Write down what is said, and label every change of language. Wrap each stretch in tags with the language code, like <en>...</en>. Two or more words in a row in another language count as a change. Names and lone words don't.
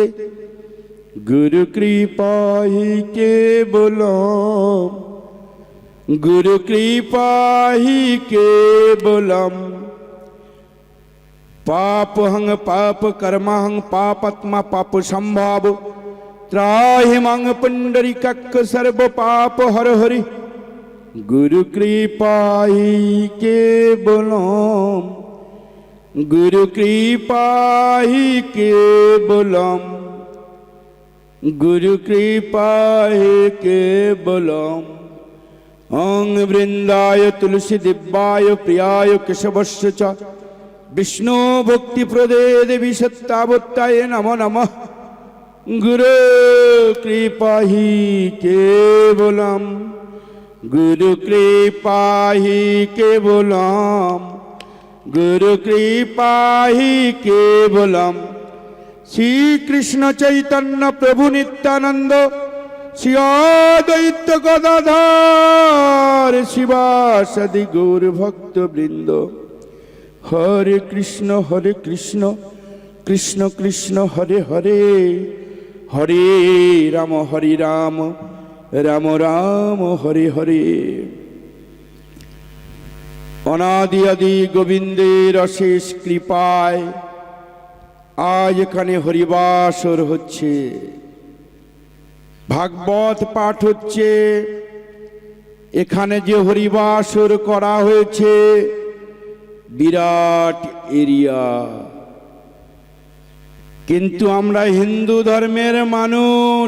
<sa>गुरु कृपा ही केवलम गुरु कृपा ही केवलम। पापहं पाप कर्महं पापात्मा पाप संभाव त्राहि मां पुंडरीकाक्ष सर्व पाप हर हरि। गुरु कृपा ही केवलम गुरु कृपा ही केवलम गुरु कृपा ही केवलम। ओं वृंदाय तुलसी दिव्याय प्रियाय केशवस्य च विष्णु भक्ति प्रदे देवी सत्तावत्ताय नमो नमः। गुरु कृपा ही केवलम गुरु कृपा ही केवलम गुरु कृपा ही केवलम। श्री कृष्ण चैतन्य प्रभु नित्यानंद श्री अद्वैत गदाधर शिवासादि गौर भक्त वृंद। हरे कृष्ण कृष्ण कृष्ण हरे हरे हरे राम राम राम हरे हरे।</sa> <bn>অনাদি আদি গোবিন্দের অশেষ কৃপায় আজ এখানে হরিবাসর হচ্ছে, ভাগবত পাঠ হচ্ছে। এখানে যে হরিবাসর করা হয়েছে বিরাট এরিয়া, কিন্তু আমরা হিন্দু ধর্মের মানুষ।</bn>